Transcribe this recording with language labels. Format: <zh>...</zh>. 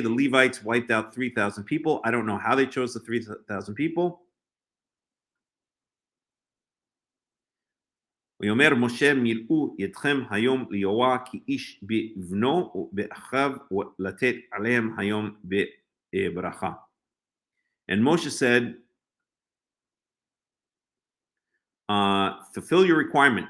<en>The Levites wiped out 3,000 people. I don't know how they chose the 3,000 people.</en> <he>ויאמר משה מילאו ידכם היום ליהוה כי איש בבנו ובאחיו ולתת עליהם היום בברכה.</he> <en>And Moshe said, fulfill your requirement.</en>